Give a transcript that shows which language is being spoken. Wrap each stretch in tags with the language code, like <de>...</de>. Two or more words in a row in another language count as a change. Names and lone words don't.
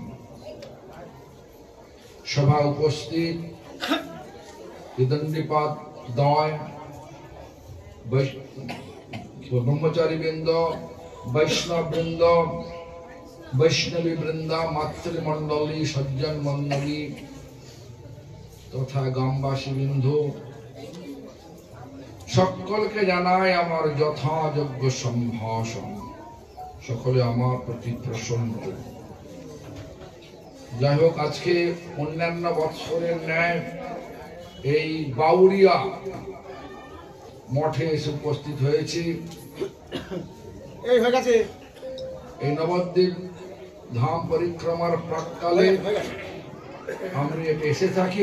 <bn>সভা উপস্থিত দণ্ডীপাদ দয় ব্রহ্মচারী বৃন্দ বৈষ্ণব বৃন্দ বৈষ্ণবী বৃন্দা মাতৃমণ্ডলী সজ্জন মণ্ডলী তথা গ্রামবাসী বিন্দু সকল কে জানায় আমার যথাযোগ্য সম্ভাষণ সকলে আমার প্রতি প্রসন্ন যাই হোক আজকে অন্যান্য বৎসরের ন্যায় এই বাউরিয়া মঠে এসে উপস্থিত হয়েছি। এই নবদ্বীপ ধাম পরিক্রমার প্রাক্কালে আমরা এসে থাকি।</bn>